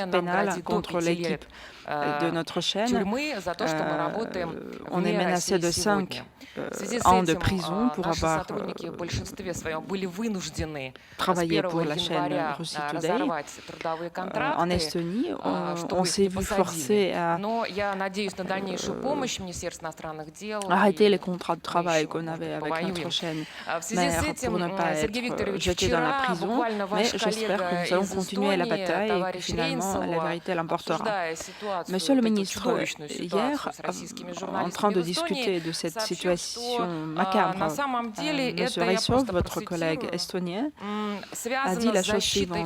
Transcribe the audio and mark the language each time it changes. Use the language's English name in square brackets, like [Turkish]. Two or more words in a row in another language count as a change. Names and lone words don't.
[Russian] Нам грозит до 5 лет тюрьмы за то, что мы работаем в МИА России сегодня. В связи с этим наши сотрудники в большинстве своем были вынуждены с 1 января разорвать трудовые контракты, чтобы их не посадили. Но я надеюсь на дальнейшую помощь Министерства иностранных дел. [French] Arrêter les contrats de travail qu'on avait avec notre chaîne mère pour ne pas être jetés dans la prison, mais j'espère que nous allons continuer la bataille et que finalement la vérité l'emportera. Monsieur le ministre, hier, en train de discuter de cette situation macabre, Monsieur Reissov, votre collègue estonien, a dit la chose suivante.